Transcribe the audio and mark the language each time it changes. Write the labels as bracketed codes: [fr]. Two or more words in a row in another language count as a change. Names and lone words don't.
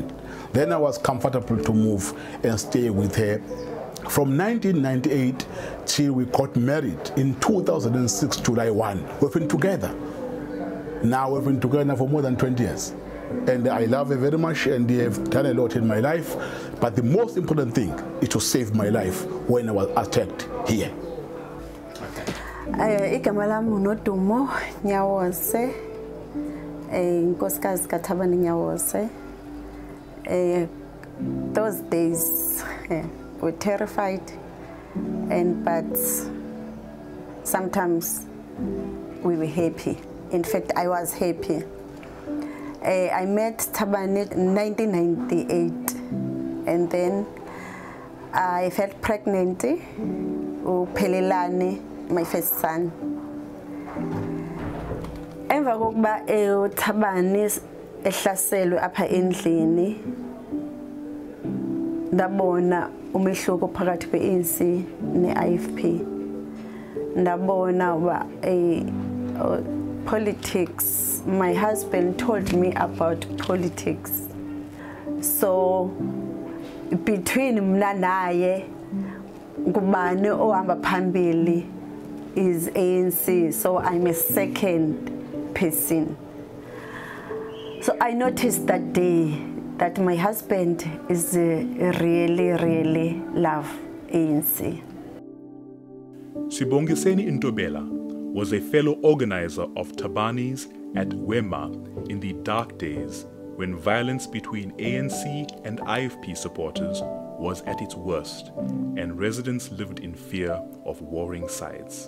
[en] Then I was comfortable to move and stay with her from 1998 till we got married in 2006, July 1. We've been together. Now we've been together for more than 20 years. And I love her very much, and they have done a lot in my life. But the most important thing is to save my life when I was attacked here. [zu] Igama lami uNodumo Nyawose, inkosikazi kaThabani Nyawose. [en] Those days were terrified, but sometimes we were happy. In fact, I was happy. I met Thabani in 1998, and then I felt pregnant. Uphelelane, my first son. [xh] Emva kokuba uThabani ehlaselwe apha endlini, ndabona umehluko phakathi kwe-ANC ne-IFP. Ndabona uba [en] politics, my husband told me about politics. So between [xh] mna naye ngubani ohamba phambili [en] is ANC, so I'm a second person. So I noticed that day that my husband is really love ANC. Sibongiseni Ntobela was a fellow organizer of Thabani's at Wema in the dark days when violence between ANC and IFP supporters was at its worst and residents lived in fear of warring sides.